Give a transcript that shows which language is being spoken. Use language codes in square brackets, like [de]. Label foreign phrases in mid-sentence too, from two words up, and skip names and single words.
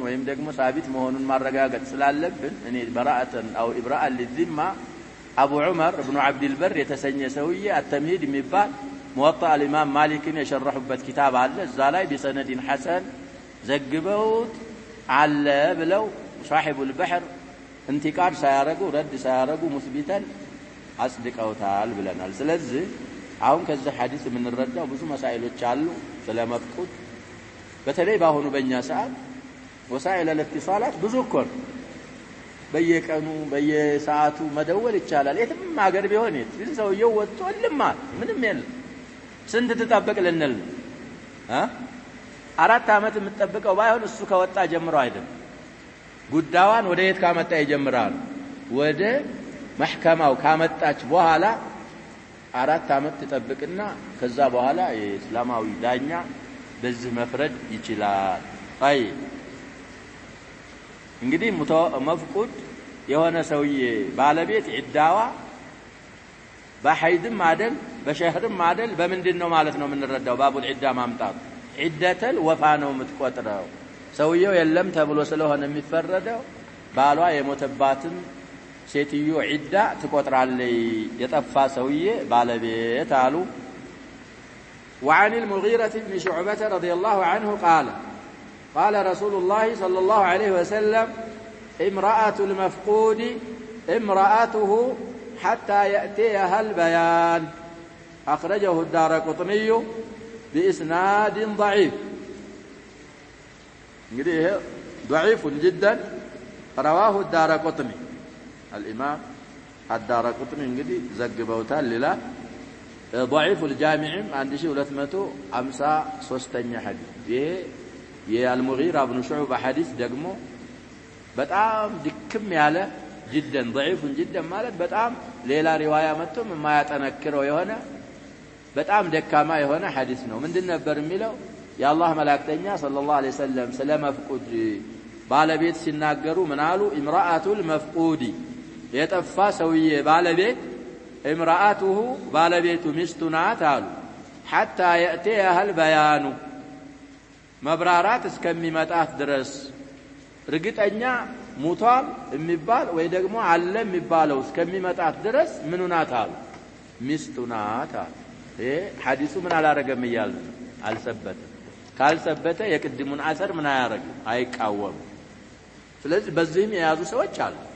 [am] ወይም ደግሞ ሳቢት መሆኑን ማረጋገጥ ስላለብን እኔ [ar] براءة أو إبراء [am] ለዚማ አቡ ዑመር ኢብኑ አብድ አልበር የተሰኘ ሰውዬ አተምሂድ የሚባል ሙወጣ الامام ማሊክን የሸረሁበት ኪታብ አለ እዛ ላይ [ar] بسند حسن [am] ዘግበውት አለ ብለው [ar] صاحب البحر انتقاد [am] ሳያረጉ ረድ ሳያረጉ ሙስቢተን አጽድቀውታል ብለናል ስለዚህ አሁን ከዚህ ሐዲስ የምንረዳው ብዙ መሳኢሎች አሉ ስለመፍቁድ በተለይ ባሁኑ በእኛ ሰዓት [ar] وسائل الاتصالات [am] ብዙ እኮ በየቀኑ በየሰዓቱ መደወል ይቻላል የትም ሀገር ቢሆን ግን ሰውየው ወጥቶልማ ምንም የለም ስንት ተጠበቅ ልንል 4 አመት የምትጠብቀው ባይሆን እሱ ከወጣ ጀምሮ አይደለም ጉዳዋን ወደ የት ካመጣ ይጀምራል ወደ محكمة وكامتاች በኋላ 4 አመት ተጠብቅና ከዛ በኋላ የእስላማዊ ዳኛ በዚህ መፍረድ ይችላል አይ እንግዲህ መፍቁድ የሆነ ሰውዬ ባለቤት ዒዳዋ በሐይድም አይደል በሸህርም አይደል በምንድነው ማለት ነው የምንረዳው [ar] باب العدة [am] ማምጣት [ar] عدة الوفاة [am] ነው የምትቆጥረው ሰውየው የለም ተብሎ ስለሆነ የሚፈረደው ባሏ የሞተባትን ሴትዮ ዒዳ ትቆጥራለች የጠፋ ሰውዬ ባለቤት አሉ [ar] وعن المغيرة بن شعبة رضي الله عنه قال رسول الله صلى الله عليه وسلم امرأة المفقود امرأته حتى يأتيها البيان أخرجه الدارقطني بإسناد ضعيف ضعيف جدا رواه الدارقطني الإمام الدارقطني [am] እንግዲህ ዘግበውታል ሌላ [ar] ضعيف الجامع عند شيء [am] 253ኛ ሐዲስ ይሄ የአልሙጊራ ኢብኑ ሹዕባ ሐዲስ ደግሞ በጣም ድክም ያለ جدا [ar] ضعيف جدا [am] ማለት በጣም ሌላ ሪዋያ መጥቶም የማያጠነክረው የሆነ በጣም ደካማ የሆነ ሐዲስ ነው ምንድን ነበር የሚለው የአላህ መላእክተኛ [ar] صلى الله عليه وسلم [am] ስለመፍቁድ ባለቤት ሲናገሩ ምን አሉ [ar] امرأة المفقود [am] የጠፋ ሰውዬ ባለቤት امرأته ባለቤቱ ሚስቱ ናት አሉ [ar] حتى يأتيها البيان [am] መብራራት እስከሚመጣት ድረስ እርግጠኛ ሙቷል የሚባል ወይ ደግሞ አለ የሚባለው እስከሚመጣት ድረስ ምኑ ናት አሉ ሚስቱ ናት አሉ ይሄ ሐዲሱ ምን አላረገም ይያል አልሰበተ ካልሰበተ የቅድሙን አሰር ምን አያረግ አይቃወም ስለዚህ በዚህም የያዙ ሰዎች አሉ